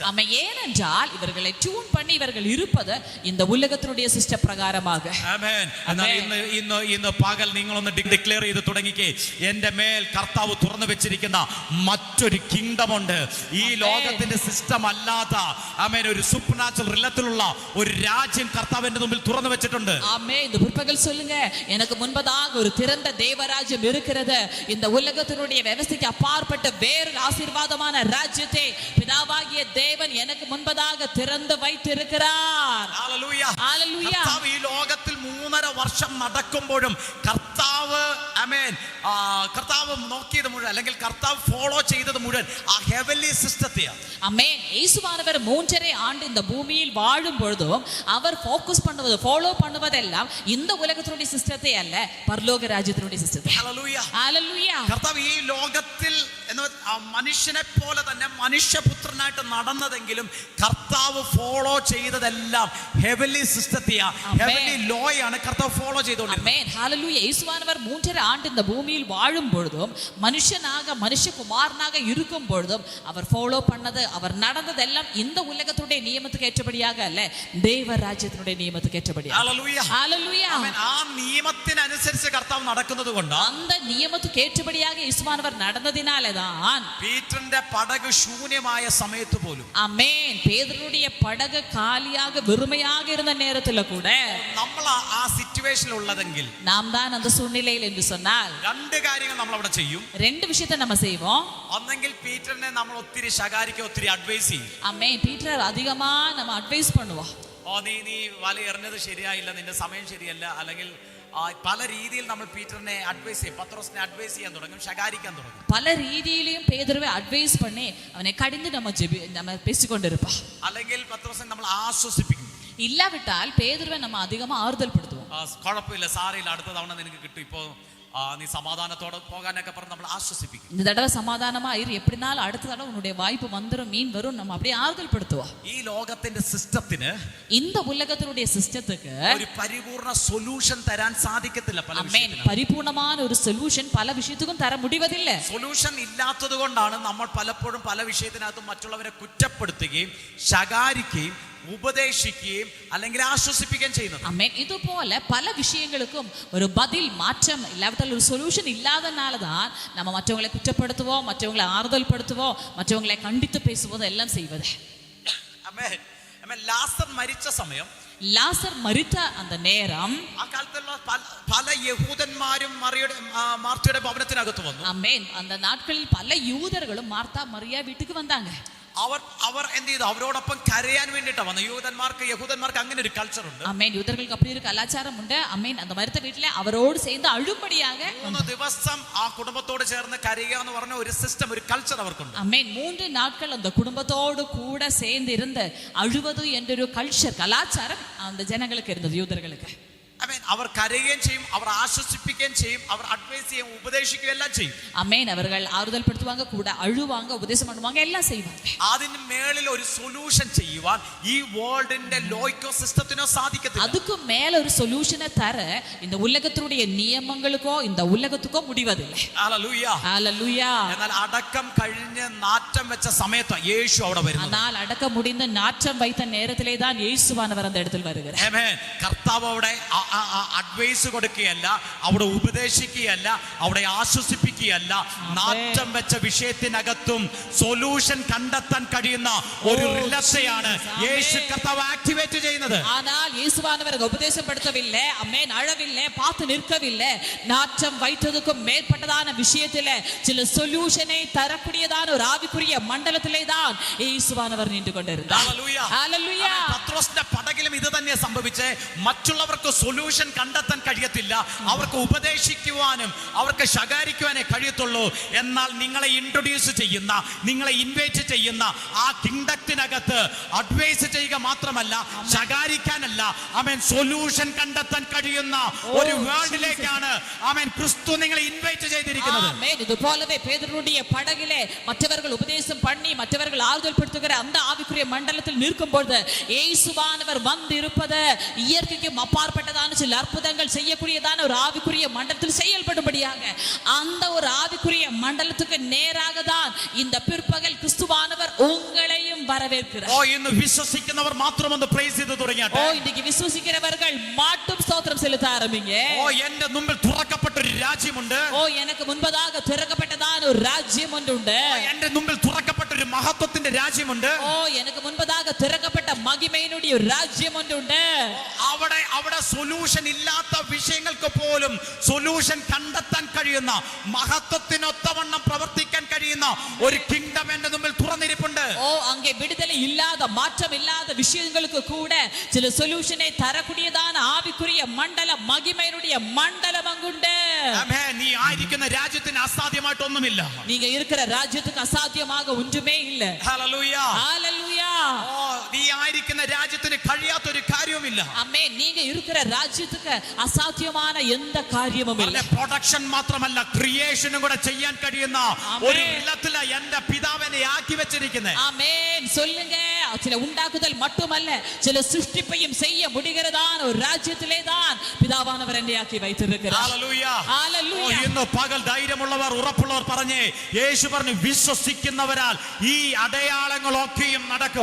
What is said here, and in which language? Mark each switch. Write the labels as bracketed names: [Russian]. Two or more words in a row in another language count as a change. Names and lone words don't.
[Tamil] ஆமென். ஏனென்றால் இவர்களை டியூன் பண்ணி இவர்கள் இருப்பது இந்த உலகத்தினுடைய சிஸ்டம் பிரகாரமாக. [Malayalam] ആമേൻ. എന്നാൽ ഇന്ന് പകൽ നിങ്ങളൊന്ന് ഡിക്ലെയർ ചെയ്ത് തുടങ്ങിക്കേ, എന്റെ മേൽ കർത്താവ് തുറന്നു വെച്ചിരിക്കുന്ന മറ്റൊരു കിങ്ഡം ഉണ്ട്. ഈ ലോകത്തിന്റെ സിസ്റ്റം അല്ലാത്ത ആമേൻ ഒരു സൂപ്പർ നാച്ചുറൽ റിലത്തിലുള്ള ഒരു രാജ്യം കർത്താവിന്റെ മുമ്പിൽ തുറന്നു വെച്ചിട്ടുണ്ട്. [Tamil] ஆமென். இந்த பிற்பகல் சொல்லுங்க, எனக்கு முன்பதாக ஒரு திறந்த தேவராஜ்யம் இருக்கிறது. இந்த உலகத்தினுடைய വ്യവസ്ഥയ്ക്ക് அப்பாற்பட்ட வேறு ஆசீர்வாதமான ராஜ்யத்தை பிதாவாகிய தேவன் எனக்கு முன்பதாக திறந்து வைத்திருக்கிறார். [Malayalam] ഹല്ലേലൂയ. ഹല്ലേലൂയ. കർത്താവ് ഈ ലോകത്തിൽ 3.5 വർഷം നടക്കുമ്പോഴും കർത്താവ് ആമേൻ കർത്താവ് നോക്കിയത് മുഴുവൻ അല്ലെങ്കിൽ കർത്താവ് ഫോളോ ചെയ്തത് മുഴുവൻ ആ [English] heavenly system. [Tamil] ஆமென். இயேசுவானவர் 3.5 ஆண்டு இந்த பூமியில் வாழும் பொழுதும் அவர் ஃபோக்கஸ் பண்ணுவது ஃபாலோ பண்ணுவதெல்லாம் இந்த உலகத்தினுடைய சிஸ்டத்தை அல்ல, பரலோக ராஜ்யத்தினுடைய சிஸ்டத்தை. [Malayalam] ഹല്ലേലൂയ. [Tamil] ஹalleluya. [Malayalam] കർത്താവ് ഈ ലോകത്തിൽ മനുഷ്യനെ പോലെ തന്നെ മനുഷ്യപുത്രനായിട്ട് നടന്നതെങ്കിലും കർത്താവ് ഫോളോ ചെയ്തതെല്ലാം [English] heavenly system, heavenly law [Malayalam] കർത്താവ് ഫോളോ ചെയ്തുകൊണ്ടിരുന്നത്. [Tamil] ஆமென். ஹalleluya. இயேசுவானவர் 3.5 ஆண்டு இந்த பூமியில் வாழும் பொழுதும் மனுஷனாக மனுஷகுமாரனாக இருக்கும் பொழுதும் அவர் ஃபாலோ பண்ணது அவர் நடந்ததெல்லாம் இந்த உலகத்துடைய நியமத்துக்கு ஏற்றபடியாக அல்ல, தேவ ராஜ்யத்தினுடைய நியமத்துக்கு ஏற்றபடியாக. [Malayalam] ഹല്ലേലൂയ. [Tamil] ஹalleluya. [Malayalam] ആമേൻ. ആ നിയമത്തിനനുസരിച്ച് കർത്താവ് നടക്കുന്നത് കൊണ്ട് [Tamil] அந்த நியமத்துக்கு ஏற்றபடியாக இயேசுவானவர் நடந்ததினாலதான் [Malayalam] പീറ്ററിന്റെ പടക് ശൂന്യമായ സമയത്ത് പോലും [Tamil] ஆமென் பேதுருடைய படகு காலியாக வெறுமையாக இருந்த நேரத்துல கூட [Malayalam] നമ്മൾ ആ സിറ്റുവേഷനിൽ ഉള്ളതെങ്കിൽ [Tamil] நாம் தான் அந்த சூழ்நிலையில் என்று சொன்னால் [Malayalam] 2 കാര്യങ്ങൾ നമ്മൾ അവിടെ ചെയ്യും. [Tamil] 2 விஷயத்தை நம்ம செய்வோம். [Malayalam] ഒന്നെങ്കിൽ പീറ്ററിനെ നമ്മൾ ഒത്തിരി ശകാരിക്കുക, ഒത്തിരി അഡ്വൈസ് ചെയ്യും. [Tamil] ஆமென். பீட்டர் அதிகமா நம்ம அட்வைஸ் பண்ணுவோம். [Malayalam] നീ വല എറിഞ്ഞത് ശരിയായില്ല, നിന്റെ സമയം ശരിയല്ല, അല്ലെങ്കിൽ പല രീതിയിൽ നമ്മൾ പീറ്ററിനെ അഡ്വൈസ് ചെയ്യും, പത്രോസിനെ അഡ്വൈസ് ചെയ്യാൻ തുടങ്ങും, ശകാരിക്കാൻ തുടങ്ങും. [Tamil] பல ரீதியிலையும் பேதுருவை அட்வைஸ் பண்ணி அவனை கடிந்து நம்ம பேசிக்கொண்டிருப்போம். [Malayalam] അല്ലെങ്കിൽ പത്രോസിനെ നമ്മൾ ആശ്വസിപ്പിക്കും. [Tamil] இல்லாவிட்டால் பேதுருவை நம்ம அதிகமா ஆறுதல் படுத்துவோம். [Malayalam] കുഴപ്പമില്ല, സാരയില്ല, അടുത്ത തവണ നിനക്ക് കിട്ടും, ഇപ്പോ നീ സമാധാനത്തോടെ പോകാനൊക്കെ പറഞ്ഞ് നമ്മൾ ആശ്വസിപ്പിക്കും. [Tamil] இந்த தடவை சமாதானமா இரு, எப்படினாலும் அடுத்த தடவை உன்னுடைய வாய்ப்பு வந்துரும், மீன் வரும், நம்ம அப்படியே ஆறுதல் படுத்துவோம். [Malayalam] ഈ ലോകത്തിന്റെ സിസ്റ്റത്തിന് [Tamil] இந்த உலகத்தினுடைய சிஸ்டத்துக்கு [Malayalam] ഒരു പരിപൂർണ സൊല്യൂഷൻ തരാൻ സാധിക്കത്തില്ല. പല [Tamil] ஆமென், பரிபூர்ணமான ஒரு சொல்யூஷன் பல விஷயத்துக்கும் தர முடிவதில்லை. [Malayalam] സൊല്യൂഷൻ ഇല്ലാത്തത് കൊണ്ടാണ് നമ്മൾ പലപ്പോഴും പല വിഷയത്തിനകത്തും മറ്റുള്ളവരെ കുറ്റപ്പെടുത്തുകയും ശകാരിക്കുകയും ഉപദേശിക്കുകയും അല്ലെങ്കിൽ ആശ്വസിപ്പിക്കുകയും ചെയ്യുന്നത്. [Tamil] ஆமென், இது போல பல விஷயங்களுக்கும் ஒரு பதில் மாற்றம் இல்லாவிட்டால் ஒரு சொல்யூஷன் இல்லாதனால தான் நம்ம மற்றவங்களை குற்றப்படுத்துவோம், மற்றவங்களை ஆறுதல் படுத்துவோம், மற்றவங்களை கண்டித்து பேசுவோம், எல்லாம் செய்வது. [Malayalam] ആമേൻ. ആമേൻ. ലാസർ മരിച്ച സമയം, [Tamil] லாசர் மரித்த அந்த நேரம் [Malayalam] ആ കാലത്തുള്ള പല യഹൂദന്മാരും മാർത്തയുടെ ഭവനത്തിനകത്ത് വന്നു. [Tamil] ஆமென், அந்த நாட்களில் பல யூதர்களும் மார்த்தா மரியா வீட்டுக்கு வந்தாங்க. [Malayalam] അവർ എന്ത് ചെയ്തു? അവരോടൊപ്പം കരയാൻ വേണ്ടിട്ടാ വന്നു. യഹൂദന്മാർക്ക് അങ്ങനെ ഒരു കൾച്ചർ ഉണ്ട്. [Tamil] ஆமென், யூதர்களுக்கு அப்படி ஒரு கலாச்சாரம் உண்டு. ஆமென், அந்த மரித்த வீட்டில அவரோடு சேர்ந்து அழும்படியாக [Malayalam] 3 ദിവസം ആ കുടുംബത്തോട് ചേർന്ന് കരയുക എന്ന് പറഞ്ഞ ഒരു സിസ്റ്റം, ഒരു കൾച്ചർ അവർക്കുണ്ട്. [Tamil] ஆமென், 3 நாட்கள் அந்த குடும்பத்தோடு கூட சேர்ந்து இருந்து அழுவது என்ற ஒரு கல்ச்சர், கலாச்சாரம் அந்த ஜனங்களுக்கு இருந்தது, யூதர்களுக்கு. [Malayalam] ആമേൻ. അവർ കരയുകയും ചെയ്യും, അവർ ആശ്വസിപ്പിക്കുകയും ചെയ്യും, അവർ അഡ്വൈസ് ചെയ്യും, ഉപദേശിക്കുകയും എല്ലാം ചെയ്യും. [Tamil] ஆமென், அவர்கள் ஆறுதல் படுத்துவாங்க, கூட அழுவாங்க, உபதேசம் பண்ணுவாங்க, எல்லாம் செய்வாங்க. [Malayalam] അതിന് മേളിൽ ഒരു സൊല്യൂഷൻ ചെയ്യുവാൻ ഈ വേൾഡിന്റെ ലോയ്ക്കോ സിസ്റ്റത്തിനോ സാധിക്കത്തില്ല. [Tamil] அதுக்கு மேல ஒரு சொல்யூஷனை தர இந்த உலகத்தினுடைய நியமங்களுக்கோ இந்த உலகத்துக்கோ முடிவதில்லை. [Malayalam] ഹല്ലേലൂയ. [Tamil] ஹல்லேலூயா. [Malayalam] എന്നാൽ അടക്കം കഴിഞ്ഞ് നാറ്റം വെച്ച സമയത്ത് യേശു അവിടെ വരുന്നു. [Tamil] ஆனால் அடக்க முடிந்த நாற்றம் வைத்த நேரத்திலே தான் இயேசுவானவர் அந்த இடத்தில் வருகிறார். [Malayalam] ആമേൻ. കർത്താവ് അവിടെ അഡ്വൈസ് കൊടുക്കുകയല്ല, അവിടെ ഉപദേശിക്കുകയല്ല, അവിടെ ആശ്വസിപ്പിക്കുകയല്ല. നാറ്റം വെച്ച വിഷയത്തിനകത്തും സൊല്യൂഷൻ കണ്ടെത്താൻ കഴിയുന്ന ഒരു റിലക്ഷയാണ് യേശു കർത്താവ് ആക്ടിവേറ്റ് ചെയ്യുന്നത്. [Tamil] ஆனால் இயேசுவானவர் உபதேசப்படுத்தவில்லை, ஆமென், அழவில்லை, பார்த்து நிற்கவில்லை. நாற்றம் வைத்ததுக்கும் மேற்பட்டதான விஷயத்திலே சில சொல்யூஷனை தரக்கூடியதான ஒரு ஆவிக்குரிய மண்டலத்திலே தான் இயேசுவானவர் நின்று கொண்டிருந்தார். [Malayalam] ഹല്ലേലൂയ. [Tamil] ஹல்லேலூயா. [Malayalam] പത്രോസിന്റെ പടകിലും ഇത് തന്നെ സംഭവിച്ചേ. മറ്റുള്ളവർക്ക് സൊല്യൂഷൻ കണ്ടെത്താൻ കഴിയത്തില്ല, അവർക്ക് ഉപദേശിക്കുവാനും അവർക്ക് ശകാരിക്കുവാനേ കഴിയത്തുള്ളൂ. എന്നാൽ നിങ്ങളെ ഇൻട്രൊഡ്യൂസ് ചെയ്യുന്ന, നിങ്ങളെ ഇൻവൈറ്റ് ചെയ്യുന്ന ആ കിങ്ഡത്തിനകത്ത് അഡ്വൈസ് ചെയ്യുക മാത്രമല്ല, ശകാരിക്കാനല്ല, ആമേൻ, സൊല്യൂഷൻ കണ്ടെത്താൻ കഴിയുന്ന ഒരു വേൾഡിലേക്കാണ് ആമേൻ ക്രിസ്തു നിങ്ങളെ ഇൻവൈറ്റ് ചെയ്തിരിക്കുന്നത്. [Tamil] ஆமென், இது போலவே பேதுருவுடைய படகிலே மற்றவர்கள் உபதேசம் பண்ணி மற்றவர்கள் ஆறுதல் படுத்துகிற அந்த ஆவிக்குரிய மண்டலத்தில் நிற்கும் பொழுது இயேசுவானவர் வந்து இருப்பது இயற்கைக்கு அப்பாற்பட்டதான சில அற்புதங்கள் செய்யக்கூடியதான ஒரு ஆவிக்குரிய மண்டலத்தில் செயல்படும்படியாக அந்த ஒரு ஆவிக்குரிய மண்டலத்துக்கு நேராக தான் இந்த பிற்பகல் கிறிஸ்துவானவர் உங்களையும் வரவேற்கிறார். [Malayalam] ഇന്ന് വിശ്വസിക്കുന്നവർ മാത്രം ഒന്ന് പ്രൈസ് ചെയ്തു തുടങ്ങിയാട്ടെ. [Tamil] இன்னைக்கு விசுவாசிக்கிறவர்கள் மட்டும் ஸ்தோத்திரம் செலுத்த ஆரம்பிங்க. [Malayalam] എന്റെ മുമ്പിൽ തുറക്കപ്പെട്ട ഒരു രാജ്യമുണ്ട്. [Tamil] எனக்கு முன்பதாக திறக்கப்பட்டதான ஒரு ராஜ்யம் ஒன்று உண்டு. [Malayalam] എന്റെ മുമ്പിൽ തുറക്കപ്പെട്ട ഒരു മഹത്വത്തിന്റെ രാജ്യമുണ്ട്. [Tamil] எனக்கு முன்பதாக திறக்கப்பட்ட மகிமையினுடைய ஒரு ராஜ்யம் ஒன்று உண்டு. [Malayalam] അവിടെ സൊല്യൂഷൻ ഇല്ലാത്ത വിഷയങ്ങൾക്ക് പോലും സൊല്യൂഷൻ കണ്ടെത്താൻ കഴിയുന്ന, മഹത്വത്തിനൊത്തവണ്ണം പ്രവർത്തിക്കാൻ കഴിയുന്ന ഒരു കിങ്ഡം എന്റെ മുമ്പിൽ തുറന്നിരിപ്പുണ്ട്. [Tamil] அங்கே விடுதலை இல்லாத, மாற்றம் இல்லாத விஷயங்களுக்கு கூட சில சொல்யூஷனை தரக்கூடியதான ஆவிக்குரிய மண்டலம், மகிமையினுடைய மண்டலம் அங்குண்டு. [Malayalam] ആമേൻ. നീ ആയിരിക്കുന്ന രാജ്യത്തിന് അസാധ്യമായിട്ടൊന്നുമില്ല. [Tamil] நீங்க இருக்கிற ராஜ்யத்துக்கு அசாத்தியமாக ஒன்றுமே இல்ல. [Malayalam] ഹല്ലേലൂയ. [Tamil] ஹல்லேலூயா. [Malayalam] നീ ആയിരിക്കുന്ന രാജ്യത്തിന് കഴിയാത്തൊരു കാര്യവുമില്ല. [Tamil] ஆமென், நீங்க இருக்கிற ராஜ்யத்துக்கு அசாத்தியமான எந்த காரியமும் இல்ல. [Malayalam] പ്രൊഡക്ഷൻ മാത്രമല്ല, ക്രിയേഷനും കൂടെ ചെയ്യാൻ കഴിയുന്ന ഒരു ഇല്ലത്തില എന്റെ പിതാവിനെ ആക്കി വെച്ചിരിക്കുന്നത്. [Tamil] ஆமென், சொல்லுங்க. சில உண்டாக்குதல் மட்டுமல்ல, சில சிருஷ்டிப்பையும் செய்ய முடிகிறதான ஒரு ராஜ்யத்திலே தான் பிதாவானவர் என்னை ஆக்கி வைத்திருக்கிறார். [Malayalam] ഹല്ലേലൂയ. ഹല്ലേലൂയ. ഇന്ന് പകൽ ധൈര്യമുള്ളവർ, ഉറപ്പുള്ളവർ പറഞ്ഞേ, യേശു പറഞ്ഞു, വിശ്വസിക്കുന്നവരാൽ ഈ അടയാളങ്ങളൊക്കെയും നടക്കും.